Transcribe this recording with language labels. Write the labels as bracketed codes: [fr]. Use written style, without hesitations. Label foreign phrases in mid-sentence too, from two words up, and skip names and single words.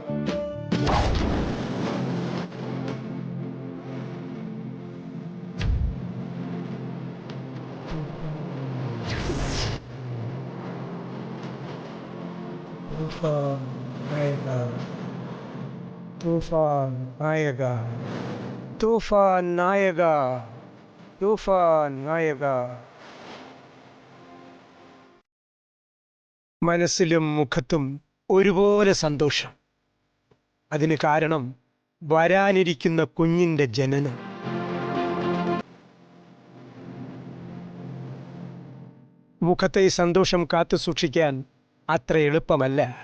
[hi] तूफान आएगा, तूफान आएगा, तूफान आएगा, तूफान आएगा. [ml] മനസ്സിലും മുഖത്തും ഒരുപോലെ സന്തോഷം. അതിന് കാരണം വരാനിരിക്കുന്ന കുഞ്ഞിന്റെ ജനനം. മുഖത്തെ ഈ സന്തോഷം കാത്തു സൂക്ഷിക്കാൻ അത്ര എളുപ്പമല്ല.